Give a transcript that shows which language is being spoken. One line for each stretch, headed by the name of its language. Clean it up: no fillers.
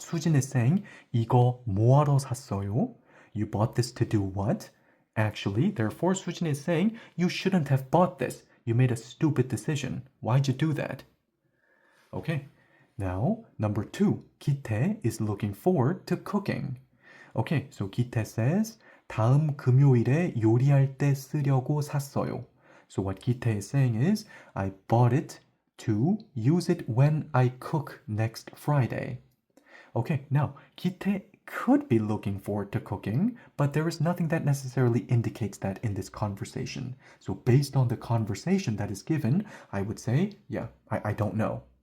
English: Sujin is saying,
Korean: 이거 뭐하러 샀어요?
English: You bought this to do what? Actually, therefore, Sujin is saying, you shouldn't have bought this. You made a stupid decision. Why'd you do that? Okay, now, number 2, Gitae is looking forward to cooking. Okay, so Gitae says,
Korean: 다음 금요일에 요리할 때 쓰려고 샀어요.
English: So what Gitae is saying is, I bought it to use it when I cook next Friday. Okay, now, Gitae could be looking forward to cooking, but there is nothing that necessarily indicates that in this conversation. So based on the conversation that is given, I would say, yeah, I don't know.